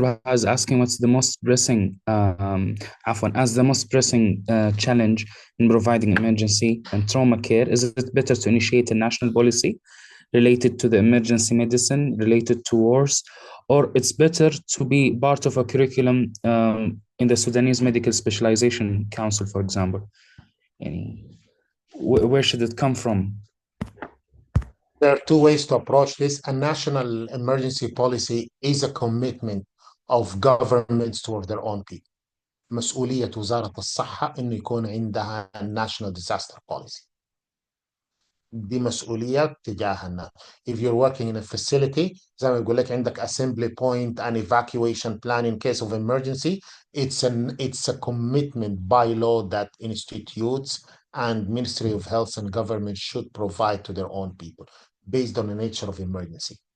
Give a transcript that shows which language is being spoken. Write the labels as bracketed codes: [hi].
[en] Baha is asking what's the most pressing, as the most pressing challenge in providing emergency and trauma care, is it better to initiate a national policy related to the emergency medicine, related to wars, or it's better to be part of a curriculum in the Sudanese Medical Specialization Council, for example? Where should it come from? There are two ways to approach this. A national emergency policy is a commitment of governments toward their own people. [ar] مسؤولية وزارة الصحة إنه يكون عندها [en] national disaster policy. [ar] دي مسؤوليات تجاه الناس. [en] If you're working in a facility [ar] زي ما بقول لك عندك [en] assembly point and evacuation plan in case of emergency, it's a commitment by law that institutes and Ministry of Health and government should provide to their own people based on the nature of emergency.